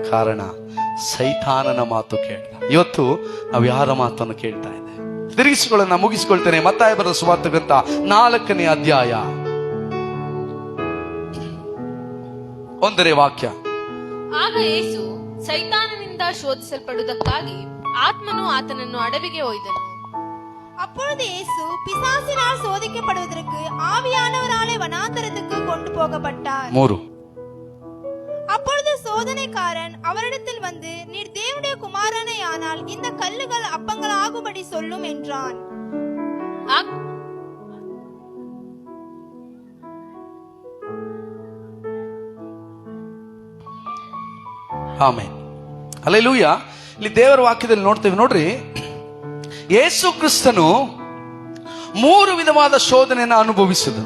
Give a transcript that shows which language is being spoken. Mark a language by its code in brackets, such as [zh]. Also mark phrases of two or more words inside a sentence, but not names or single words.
[kn] ಕಾರಣ ಸೈತಾನನ ಮಾತು ಕೇಳ್ದ. ಇವತ್ತು ನಾವು ಯಾರ ಮಾತನ್ನು ಕೇಳ್ತಾ ಇದೆ? ತಿರುಗಿಸಿಕೊಳ್ಳೋಣ, ಮುಗಿಸಿಕೊಳ್ತೇನೆ. ಮತ್ತಾಯ ಬರೆದ ಸುವಾರ್ತೆ ಗ್ರಂಥ 4ನೇ ಅಧ್ಯಾಯ 1ನೇ ವಾಕ್ಯ. ಆಗ ಯೇಸು ಸೈತಾನನಿಂದ ಶೋಧಿಸಲ್ಪಡುವುದಕ್ಕಾಗಿ ಆತ್ಮನು ಆತನನ್ನು ಅಡವಿಗೆ ಒಯ್ದನು. [ta] அப்பொழுது இயேசு பிசாசினால் சோதிக்கப்படுவதற்கு ஆவியானவராலே வனாந்தரத்துக்கு கொண்டு போகப்பட்டார். 3. அப்பொழுது சோதனைக்காரன் அவரிடத்தில் வந்து, நீர் தேவனுடைய குமாரனே ஆனால் இந்த கல்லுகள் அப்பங்கள் ஆகும்படி சொல்லும் என்றான். [kn] ಆಮೆನ್. ಹಲ್ಲೆಲೂಯ. ಇಲ್ಲಿ ದೇವರ ವಾಕ್ಯದಲ್ಲಿ ನೋಡ್ತೇವೆ ನೋಡ್ರಿ, ಯೇಸು ಕ್ರಿಸ್ತನು 3 ವಿಧವಾದ ಶೋಧನೆಯನ್ನು ಅನುಭವಿಸಿದನು.